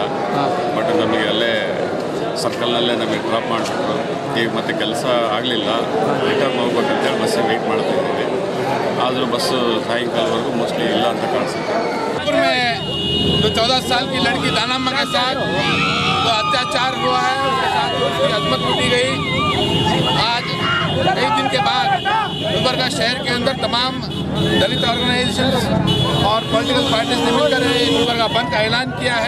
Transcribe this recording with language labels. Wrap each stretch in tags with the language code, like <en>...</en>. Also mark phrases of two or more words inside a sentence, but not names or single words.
<kn>ಬಟ್ ನಮಗೆ ಅಲ್ಲೇ ಸರ್ಕಲ್ನಲ್ಲೇ ನಮಗೆ ಡ್ರಾಪ್ ಮಾಡಿಬಿಟ್ರು. ಈಗ ಮತ್ತೆ ಕೆಲಸ ಆಗಲಿಲ್ಲ, ರಿಟರ್ನ್ ಹೋಗ್ಬೇಕಂತೇಳಿ ಬಸ್ಸಿಗೆ ವೆಯ್ಟ್ ಮಾಡ್ತಾ ಇದ್ದೀವಿ. ಆದರೂ ಬಸ್ಸು ಸಾಯಂಕಾಲವರೆಗೂ ಮೋಸ್ಟ್ಲಿ ಇಲ್ಲ ಅಂತ ಕಾಣಿಸುತ್ತೆ.</kn> <hi>जो 14 साल की लड़की दानम्मा के साथ जो अत्याचार हुआ है, उसके साथ उसकी अजमत लूटी गई। आज एक दिन के बाद गुलबर्गा शहर के अंदर तमाम दलित ऑर्गेनाइजेशन और</hi> <en>political parties</en> <hi>ने मिलकर गुलबर्गा बंद का ऐलान किया है।</hi>